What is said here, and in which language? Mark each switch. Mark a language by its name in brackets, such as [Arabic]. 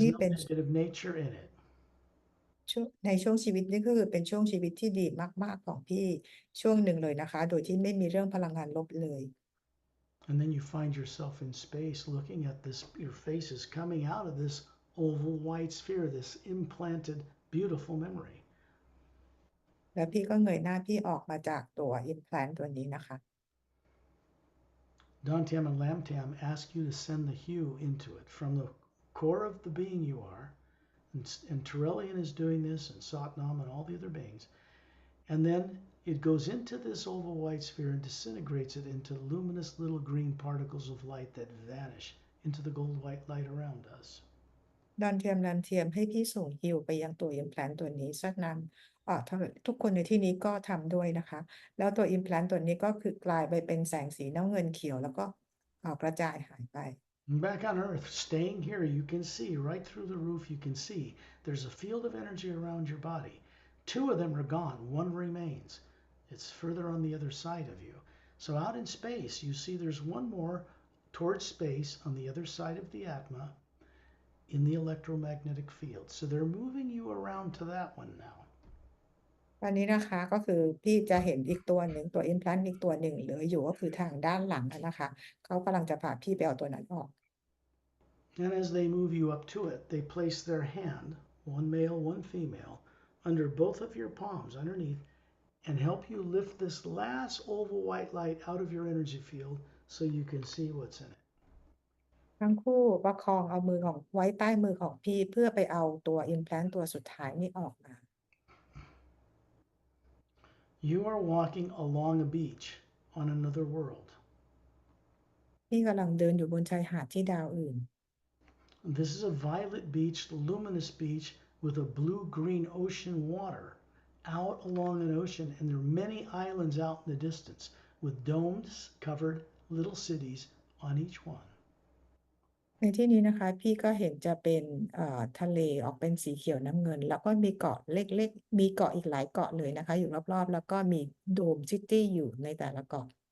[Thai] นี่ [English] no [Thai] เป็น [English] negative nature in it. [Thai] ในช่วงชีวิตนี่ก็คือเป็นช่วงชีวิตที่ดีมากๆของพี่ช่วงหนึ่งเลยนะคะ โดยที่ไม่มีเรื่องพลังงานลบเลย [English] And then you find yourself in space looking at this, your face is coming out of this oval white sphere, this implanted, beautiful memory. [Thai] แล้วพี่ก็เงยหน้าพี่ออกมาจากตัว implant ตัวนี้นะคะ [English] Dantiam and Lamtam ask you to send the hue into it from the core of the being you are. And Terrellian is doing this, and Satnam and all the other beings. And then it goes into this oval white sphere and disintegrates it into luminous little green particles of light that vanish into the gold white light around us. [Thai] ดอนเทียมรันเทียมให้พี่ส่งฮิวไปยังตัว implant ตัวนี้สักนำทุกคนในที่นี้ก็ทำด้วยนะคะ แล้วตัว implant ตัวนี้ก็คือกลายไปเป็นแสงสีน้ำเงินเขียวแล้วก็กระจายหายไป [English] And back on Earth, staying here, you can see right through the roof, you can see there's a field of energy around your body. Two of them are gone, one remains. It's further on the other side of you. So out in space, you see there's one more towards space on the other side of the Atma in the electromagnetic field. So they're moving you around to that one now. [Thai] ตอนนี้นะคะก็คือพี่จะเห็นอีกตัวหนึ่งตัว implant อีกตัวหนึ่งเหลืออยู่ก็คือทางด้านหลังนะคะเขากำลังจะพาพี่ไปเอาตัวนั้นออก [English] And as they move you up to it, they place their hand, one male, one female, under both of your palms underneath and help you lift this last oval white light out of your energy field so you can see what's in it. [Thai] ทั้งคู่ประคองเอามือของไว้ใต้มือของพี่เพื่อไปเอาตัว implant ตัวสุดท้ายนี้ออกมา [English] You are walking along a beach on another world. [Thai] พี่กำลังเดินอยู่บนชายหาดที่ดาวอื่น [English] This is a violet beach, luminous beach with a blue-green ocean water out along an ocean, and there are many islands out in the distance with domes covered little cities on each one. [Thai] ในที่นี้นะคะพี่ก็เห็นจะเป็นทะเลออกเป็นสีเขียวน้ำเงิน แล้วก็มีเกาะเล็กๆมีเกาะอีกหลายเกาะเลยนะคะอยู่รอบๆแล้วก็มีโดมซิตี้อยู่ในแต่ละเกาะ